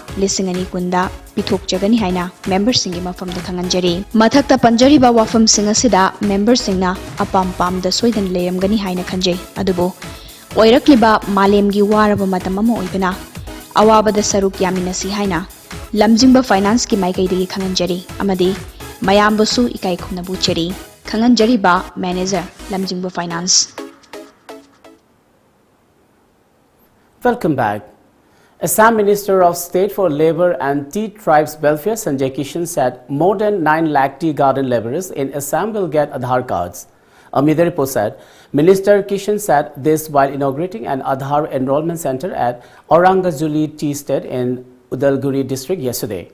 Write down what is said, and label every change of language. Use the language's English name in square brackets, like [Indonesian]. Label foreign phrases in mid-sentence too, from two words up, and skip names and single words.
[Manipuri] lisingani kunda pithok jagani haina members singi mafam da thanganjari mathakta panjari ba wafam singa sida members singna apam pam da soidan leyamgani haina khanjai adubo oirakliba malemgi waraba matamama oibana awaba da saruk yaminasi haina lamjingba finance ki maikaidagi khanganjari amadi mayambasu ikai khumnabu cheri khanganjari ba manager lamjingba finance. [English] Welcome back. Assam Minister of State for Labour and Tea Tribes Welfare Sanjay Kishan said more than 9 lakh tea garden labourers in Assam will get Aadhaar cards. A media report said Minister Kishan said this while inaugurating an Aadhaar enrollment centre at Aurangazuli Tea Estate in Udalguri district yesterday.